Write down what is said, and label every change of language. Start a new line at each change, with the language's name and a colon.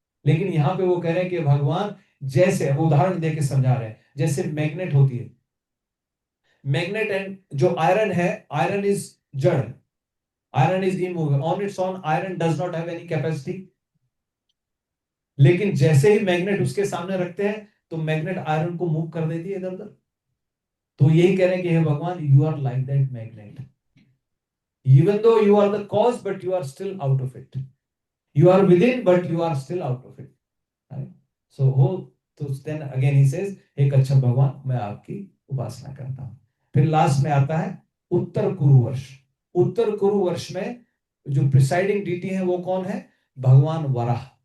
Hindi: लेकिन यहाँ पे वो कह रहे हैं कि भगवान, जैसे उदाहरण देके समझा रहे हैं, जैसे मैग्नेट होती है, मैग्नेट एंड जो आयरन है,
English: Iron is जड़, iron is immovable, on its own iron does not have any capacity.
Hindi: लेकिन जैसे ही मैग्नेट उसके सामने रखते हैं तो मैग्नेट आयरन को मूव कर देती है इधर उधर। तो यही कह रहे हैं कि हे भगवान,
English: You are like that magnet, even though you are the cause but you are still out of it, you are within but you are still out of it, right? So then again he says,
Hindi: हे कच्छप भगवान, मैं आपकी उपासना करता हूं। फिर last में आता है उत्तर कुरु वर्ष। उत्तर कुरु वर्ष में जो प्रिसाइडिंग डीटी है वो कौन है? भगवान वराह।